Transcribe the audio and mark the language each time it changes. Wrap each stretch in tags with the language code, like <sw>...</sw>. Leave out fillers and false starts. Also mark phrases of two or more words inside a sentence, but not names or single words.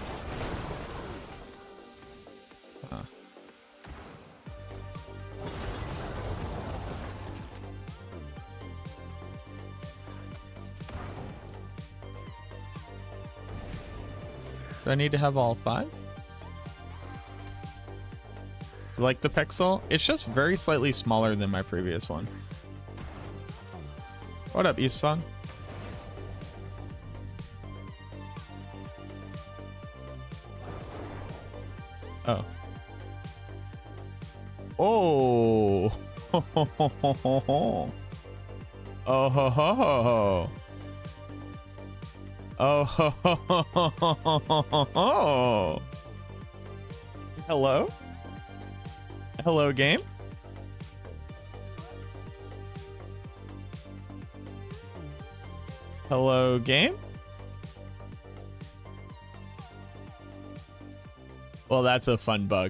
<en>Huh. Do I need to have all 5? Like the Pixel? It's just very slightly smaller than my previous one. What up, Eastfun? Oh. Oh. Ho, ho, ho, ho, ho, ho. Oh ho ho ho ho. Oh ho ho ho ho ho ho ho. Hello? Hello, game? Hello, game? Well, that's a fun bug.</en>